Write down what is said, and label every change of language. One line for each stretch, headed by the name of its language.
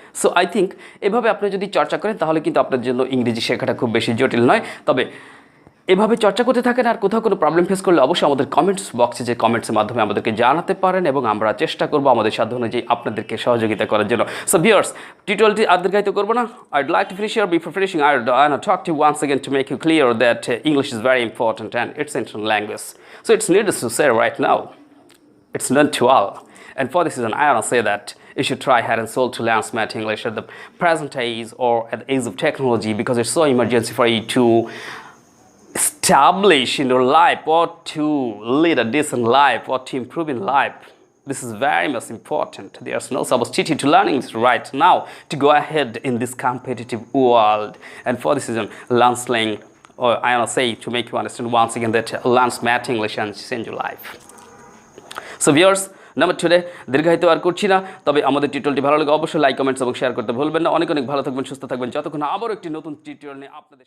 English: so I think
Bangla: এভাবে আপনি যদি চর্চা করেন তাহলে কিন্তু আপনার জন্য ইংরেজি শেখাটা খুব বেশি জটিল নয়। তবে এভাবে চর্চা করতে থাকেন। আর কোথাও কোনো প্রবলেম ফেস করলে অবশ্যই আমাদের কমেন্টস বক্সে যে কমেন্টসের মাধ্যমে আমাদেরকে জানাতে পারেন এবং আমরা চেষ্টা করব আমাদের সাধ্য অনুযায়ী আপনাদেরকে সহযোগিতা করার জন্য। সো ভিউয়ার্স, টিউটোরিয়ালটি আর দীর্ঘায়িত করব না।
English: I'd like to finish here. Before finishing, I want to talk to you once again to make you clear that English is very important and it's international language. So it's needless to say right now, it's not to all. And for this reason, I want to say that you should try heart and soul to learn smart English at the present age or at the age of technology, because it's so emergency for you to establish in your life or to lead a decent life or to improve in life. This is very much important. There's no substitute to learning this right now to go ahead in this competitive world. And for this reason, learn slang, or I want to say to make you understand once again that learn smart English and change your life. So viewers,
Bangla: number today দীর্ঘায়িত আর করছি না। তবে আমাদের টিউটোরিয়ালটি ভালো লাগে অবশ্যই like, comments এবং শেয়ার করতে ভুলবেন না। অনেক ভালো থাকবেন, সুস্থ থাকবেন। যতক্ষণ আবারও একটি নতুন টিউটোরিয়াল নিয়ে আপনাদের